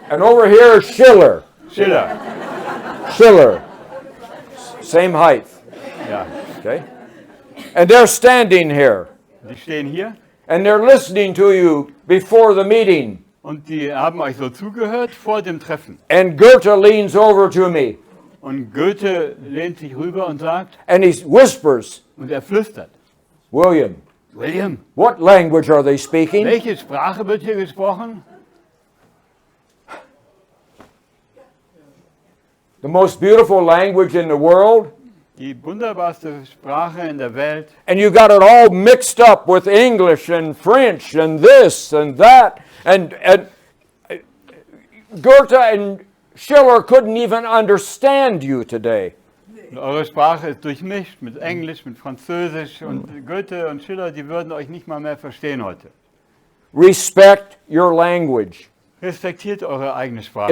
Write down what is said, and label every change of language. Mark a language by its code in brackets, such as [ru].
[en] And over here is Schiller. Schiller. Schiller. Same height. [de] Ja. [en] Okay? And they're standing here. [de] Die stehen hier [en] And they're listening to you before the meeting. [de] und die haben euch so zugehört vor dem Treffen. [en] And Goethe leans over to me [de] Und Goethe lehnt sich rüber und sagt, [en] and he whispers, [de] und er flüstert, [en] William, William, what language are they speaking? [de] welche Sprache wird hier gesprochen? [en] The most beautiful language in the world. [de] Die wunderbarste Sprache in der Welt. [en] And you got it all mixed up with English and French and this and that. And Goethe and Schiller couldn't even understand you today. [de] Und eure Sprache ist durchmischt mit Englisch, mit Französisch und Goethe und Schiller, die würden euch nicht mal mehr verstehen heute. [en] Respect your language. [de] Respektiert eure eigene Sprache.